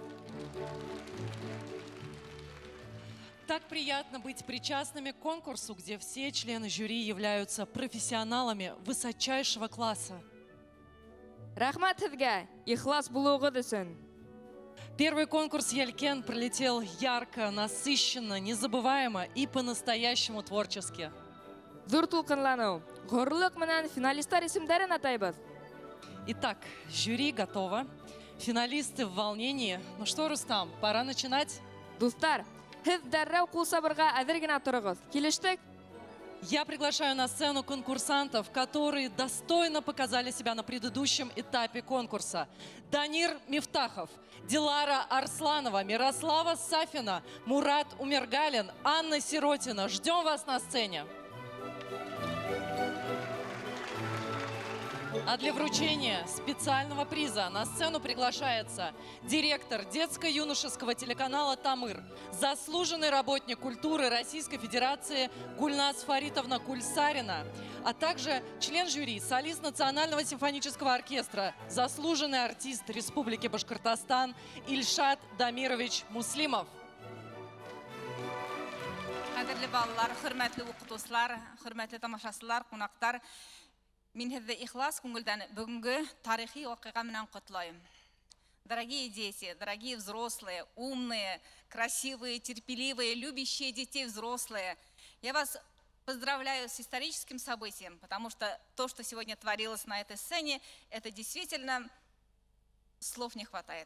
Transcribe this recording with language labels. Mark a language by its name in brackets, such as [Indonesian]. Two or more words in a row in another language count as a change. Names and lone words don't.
[Russian] Так приятно быть причастными к конкурсу, где все члены жюри являются профессионалами высочайшего класса. [Tatar] Рахмат һезгә, ихлас булуыгыз өчен. [Russian] Первый конкурс «Ялькен» пролетел ярко, насыщенно, незабываемо и по-настоящему творчески. [Tatar] Зур тулкынлану, горлык менән финалистлар исемнәрен атайбыз. [Russian] Итак, жюри готово, финалисты в волнении. Ну что, Рустам, пора начинать? [Tatar] Дустар, һез дәррәү кул сабырга әзер генә торыгыз. Килештек? [Russian] Я приглашаю на сцену конкурсантов, которые достойно показали себя на предыдущем этапе конкурса. Данир Мифтахов, Дилара Арсланова, Мирослава Сафина, Мурат Умергалин, Анна Сиротина. Ждем вас на сцене. А для вручения специального приза на сцену приглашается директор детско-юношеского телеканала «Тамыр», заслуженный работник культуры Российской Федерации Гульназ Фаритовна Кульсарина, а также член жюри, солист Национального симфонического оркестра, заслуженный артист Республики Башкортостан Ильшат Дамирович Муслимов. [Tatar] Кадерле балалар, хөрмәтле укытучылар, хөрмәтле тамашачылар, кунактар, мин һезне ихлас күңелдән бүгенге тарихи вакыйга менән котлайм. [Russian] Дорогие дети, дорогие взрослые, умные, красивые, терпеливые, любящие детей взрослые, я вас поздравляю с историческим событием, потому что то, что сегодня творилось на этой сцене, это действительно слов не хватает.